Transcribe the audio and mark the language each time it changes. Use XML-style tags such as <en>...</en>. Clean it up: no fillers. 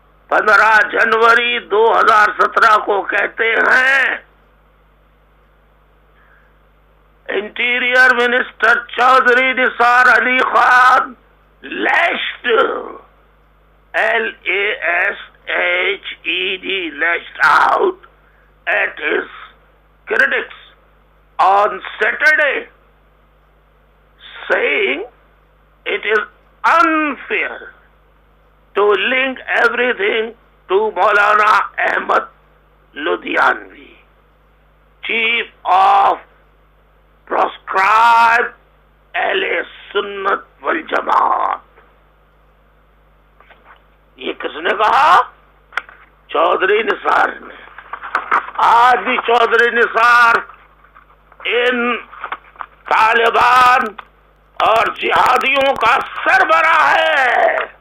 <ur>15 جنوری 2017 کو کہتے ہیں interior minister Chaudhry Nisar Ali Khan list LAST</ur> <en>HED lashed out at his critics on Saturday, saying it is unfair to link everything to Maulana Ahmad Ludhianvi, chief of proscribed Ahle Sunnat wal Jamaat.</en> <ur>یہ کس نے کہا؟ چودھری نثار نے. آج بھی چودھری نثار ان طالبان اور جہادیوں کا سربراہ ہے.</ur>